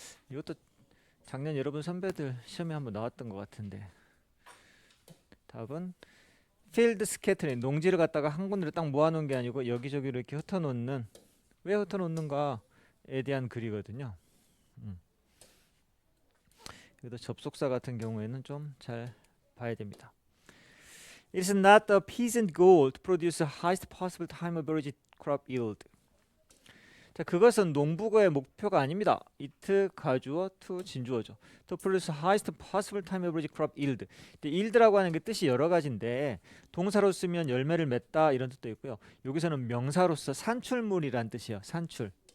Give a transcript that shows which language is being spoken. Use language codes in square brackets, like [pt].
[ko] 이것도 작년 여러분 선배들 시험에 한번 나왔던 것 같은데 답은 필드 스캐터링. 농지를 갖다가 한 군데로 딱 모아놓은 게 아니고 여기저기로 이렇게 흩어놓는. 왜 흩어놓는가에 대한 글이거든요. 그래도 접속사 같은 경우에는 좀 잘 봐야 됩니다. [en] It is not the peasant goal to produce the highest possible time average crop yield. [ko] 자, 그것은 농부의 목표가 아닙니다. it 가주어 to 진주어죠. [en] To produce the highest possible time average crop yield. [ko] yield라고 하는 게 뜻이 여러 가지인데 동사로 쓰면 열매를 맺다 이런 뜻도 있고요. 여기서는 명사로서 산출물이란 뜻이에요. 산출.